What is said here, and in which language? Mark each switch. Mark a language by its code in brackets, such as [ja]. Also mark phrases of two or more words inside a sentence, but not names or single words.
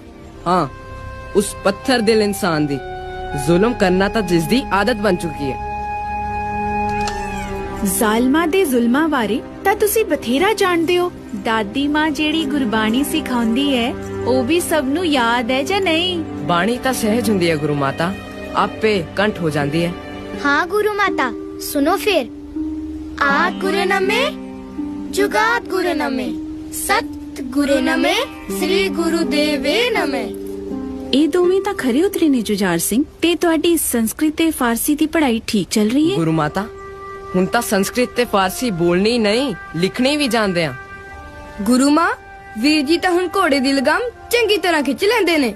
[pa] ਹਾਂ, ਉਸ ਪੱਥਰ ਦਿਲ ਇਨਸਾਨ ਦੀ। ਜ਼ੁਲਮ ਕਰਨਾ ਤਾਂ ਜਿਸ ਦੀ ਆਦਤ ਬਣ ਚੁੱਕੀ ਹੈ। ਜ਼ਾਲਮਾਂ ਦੇ ਜ਼ੁਲਮਾਂ ਬਾਰੇ ਤਾਂ ਤੁਸੀਂ ਬਥੇਰਾ ਜਾਣਦੇ ਹੋ। ਦਾਦੀ ਮਾਂ ਜਿਹੜੀ ਗੁਰਬਾਣੀ ਸਿਖਾਉਂਦੀ ਹੈ, ਉਹ ਵੀ ਸਭ ਨੂੰ ਯਾਦ ਹੈ ਜਾਂ ਨਹੀਂ? ਬਾਣੀ ਤਾਂ ਸਹਿਜ ਹੁੰਦੀ ਹੈ ਗੁਰੂ ਮਾਤਾ, ਆਪੇ ਕੰਠ ਹੋ ਜਾਂਦੀ ਹੈ। ਹਾਂ ਗੁਰੂ ਮਾਤਾ, ਸੁਣੋ ਫਿਰ। ਆਦ ਗੁਰੂ ਨਮੇ, ਜੁਗਾਤ ਗੁਰੂ ਨਮੇ, ਸਤ ਗੁਰੂ ਨਮੇ, ਸ੍ਰੀ ਗੁਰਦੇਵੇ ਨਮੇ। ਇਹ ਦੋਵੇਂ ਤਾਂ ਖਰੇ ਉਤਰੇ ਨੇ ਜੁਝਾਰ ਸਿੰਘ। ਤੇ ਤੁਹਾਡੀ ਸੰਸਕ੍ਰਿਤ ਤੇ ਫਾਰਸੀ ਦੀ ਪੜ੍ਹਾਈ ਠੀਕ ਚੱਲ ਰਹੀ ਹੈ? ਗੁਰੂ ਮਾਤਾ, ਹੁਣ ਤਾਂ ਸੰਸਕ੍ਰਿਤ ਤੇ ਫਾਰਸੀ ਬੋਲਣੀ ਨਹੀਂ, ਲਿਖਣੀ ਵੀ ਜਾਣਦੇ ਆ। ਗੁਰੂ ਮਾਂ, ਵੀਰ ਜੀ ਤਾਂ ਹੁਣ ਘੋੜੇ ਦੀ ਲਗਾਮ ਚੰਗੀ ਤਰ੍ਹਾਂ ਖਿੱਚ ਲੈਂਦੇ ਨੇ।